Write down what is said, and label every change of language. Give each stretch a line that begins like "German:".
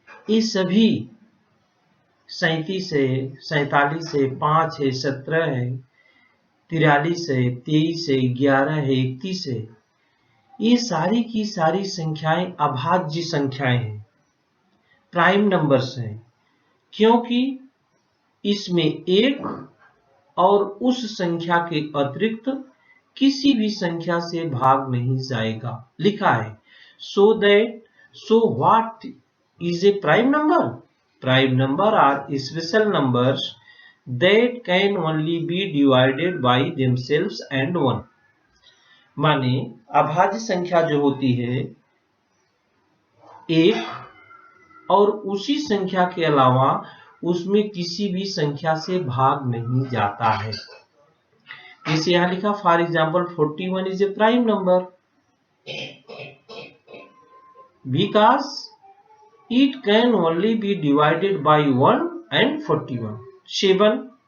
Hindi: ये सभी 37 है, 47 है, 5 है, 17 है, 43 है, 23 है, 11 है, 31 है, ये सारी की सारी संख्याएं अभाज्य संख्याएं हैं, प्राइम नंबर्स हैं, क्योंकि इसमें एक और उस संख्या के अतिरिक्त किसी भी संख्या से भाग नहीं जाएगा। लिखा है
English: so what is a prime number? Prime number are special numbers that can only be divided by themselves and one।
Hindi: माने अभाज्य संख्या जो होती है, एक और उसी संख्या के अलावा उसमें किसी भी संख्या से भाग नहीं जाता है। जैसे यहां लिखा
English: For example 41 is a prime number because it can only be divided by 1 and 41।